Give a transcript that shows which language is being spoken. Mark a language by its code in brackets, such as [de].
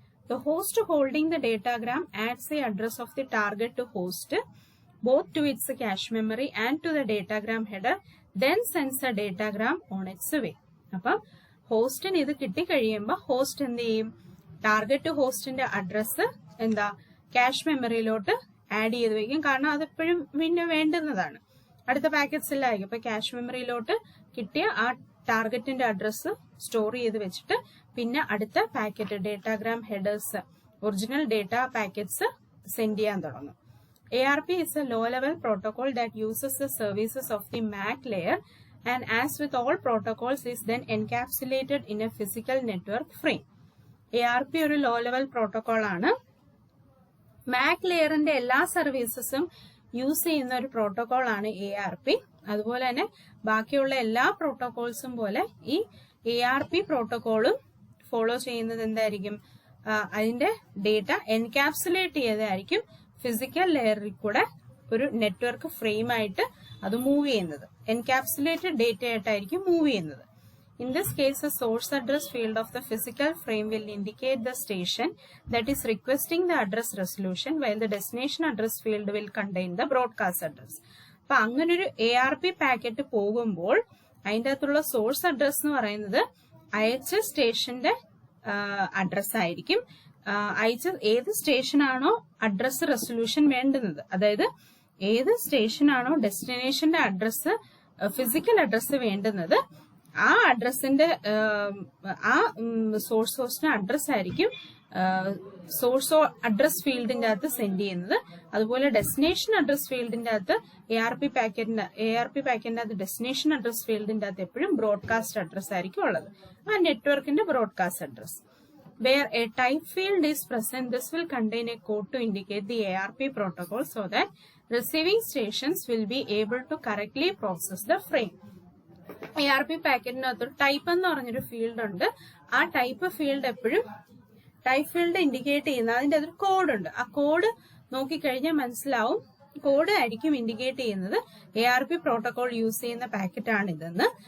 [en] The host holding the datagram adds the address of the target to host both to its cache memory and to the datagram header, then sends the datagram on its way. [ml] അപ്പം ഹോസ്റ്റിന് ഇത് കിട്ടിക്കഴിയുമ്പോൾ host എന്ത് ചെയ്യും? Target ഹോസ്റ്റിന്റെ address cash മെമ്മറിയിലോട്ട് add ചെയ്ത് വെക്കും. കാരണം അതെപ്പോഴും പിന്നെ വേണ്ടുന്നതാണ്, അടുത്ത പാക്കറ്റ്സിലായിരിക്കും. അപ്പൊ ക്യാഷ് മെമ്മറിയിലോട്ട് കിട്ടിയ ആ ടാർഗറ്റിന്റെ അഡ്രസ്സ് സ്റ്റോർ ചെയ്ത് വെച്ചിട്ട് പിന്നെ അടുത്ത packet datagram headers, original data packets send ചെയ്യാൻ തുടങ്ങും. [en] ARP is a low-level protocol that uses the services of the MAC layer and as with all protocols is then encapsulated in a physical network frame. [ml] ARP ഒരു low level protocol ആണ്. MAC ലെയറിന്റെ എല്ലാ സർവീസസും use ചെയ്യുന്ന ഒരു protocol ആണ് ARP. അതുപോലെ തന്നെ ബാക്കിയുള്ള എല്ലാ പ്രോട്ടോകോൾസും പോലെ ഈ ARP പ്രോട്ടോകോളും ഫോളോ ചെയ്യുന്നത് എന്തായിരിക്കും? അതിന്റെ ഡേറ്റ എൻകാപ്സുലേറ്റ് ചെയ്തായിരിക്കും ഫിസിക്കൽ ലെയറിൽ കൂടെ ഒരു നെറ്റ്വർക്ക് ഫ്രെയിം ആയിട്ട് അത് മൂവ് ചെയ്യുന്നത്. എൻകാപ്സുലേറ്റഡ് ഡേറ്റ ആയിട്ടായിരിക്കും മൂവ് ചെയ്യുന്നത്. [en] In this case, the source address field of the physical frame will indicate the station that is requesting the address resolution, while the destination address field will contain the broadcast address. [ml] അപ്പൊ അങ്ങനൊരു ARP packet പോകുമ്പോൾ അതിൻ്റെ അകത്തുള്ള source address എന്ന് പറയുന്നത് അയച്ച സ്റ്റേഷന്റെ address ആയിരിക്കും. അയച്ച ഏത് സ്റ്റേഷനാണോ അഡ്രസ് റെസൊല്യൂഷൻ വേണ്ടുന്നത്, അതായത് ഏത് സ്റ്റേഷനാണോ ഡെസ്റ്റിനേഷന്റെ അഡ്രസ് ഫിസിക്കൽ അഡ്രസ് വേണ്ടുന്നത്, ആ അഡ്രസ്സിന്റെ ആ സോഴ്സ് ഹോസ്റ്റിന്റെ അഡ്രസ് ആയിരിക്കും സോഴ്സ് അഡ്രസ് ഫീൽഡിന്റെ അകത്ത് സെൻഡ് ചെയ്യുന്നത്. അതുപോലെ ഡെസ്റ്റിനേഷൻ അഡ്രസ് ഫീൽഡിന്റെ അകത്ത് ARP പാക്കറ്റിന്റെ അകത്ത് ഡെസ്റ്റിനേഷൻ അഡ്രസ് ഫീൽഡിന്റെ അകത്ത് എപ്പോഴും ബ്രോഡ്കാസ്റ്റ് അഡ്രസ് ആയിരിക്കും ഉള്ളത്, ആ നെറ്റ്വർക്കിന്റെ broadcast address. [en] Where a type field is present, this will contain a code to indicate the ARP protocol so that receiving stations will be able to correctly process the frame. [ml] ARP പാക്കറ്റിനകത്ത് type എന്ന് പറഞ്ഞൊരു field ഉണ്ട്. ആ type field എപ്പോഴും type field indicate ചെയ്യുന്ന അതിന്റെ അതൊരു code ഉണ്ട്. ആ കോഡ് നോക്കിക്കഴിഞ്ഞാൽ മനസ്സിലാവും, കോഡ് ആയിരിക്കും ഇൻഡിക്കേറ്റ് ചെയ്യുന്നത് ARP പ്രോട്ടോകോൾ യൂസ് ചെയ്യുന്ന പാക്കറ്റ് ആണ് ഇതെന്ന്.